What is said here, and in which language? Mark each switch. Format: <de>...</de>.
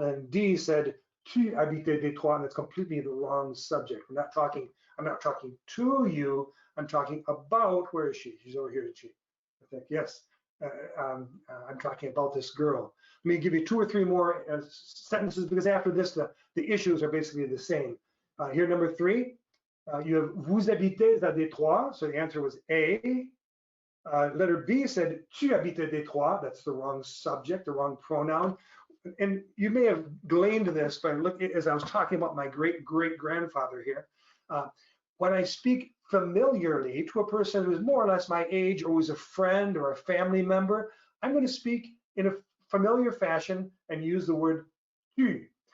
<en>And D said</en> <fr>tu habitais Détroit,</fr> <en>and it's completely the wrong subject. I'm not talking to you. I'm talking about, where is she? She's over here, isn't she? I think, yes. I'm talking about this girl. Let me give you 2 or 3 more sentences, because after this, the issues are basically the same. Here, number 3, you have</en> <fr>vous habitez à Détroit.</fr> <en>So the answer was A. Letter B said</en> <fr>tu habites à Détroit.</fr> <en>That's the wrong subject, the wrong pronoun. And you may have gleaned this by looking, as I was talking about my great-great-grandfather here. When I speak familiarly to a person who's more or less my age, or who's a friend or a family member, I'm going to speak in a familiar fashion and use the word tu.</en>